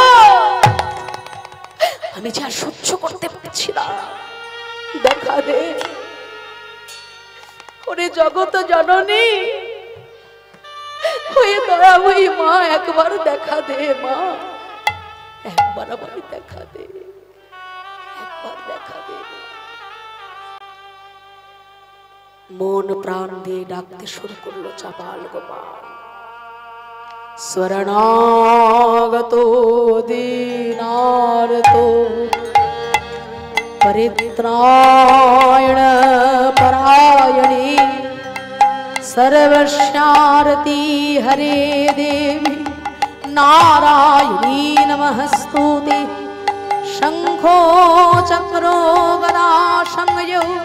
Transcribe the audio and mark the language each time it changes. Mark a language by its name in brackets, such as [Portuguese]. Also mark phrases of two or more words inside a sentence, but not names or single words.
[Bangla] আমি যে আর সহ্য করতে পারছি না, দেখা দে ওরে জগত জননী, হয়ে দয়াময়ী মা, একবার দেখা দে মা, একবার আমার দেখা দে, একবার দেখা দে। মন প্রাণ দিয়ে ডাকতে শুরু করলো চাপাল গোপাল, [Sanskrit] শরণাগত দীনার্তো परित्रायण परायणे सर्वस्यार्ति हरे देवी नारायणी नमस्तुते शंखो चक्रो गदा संयो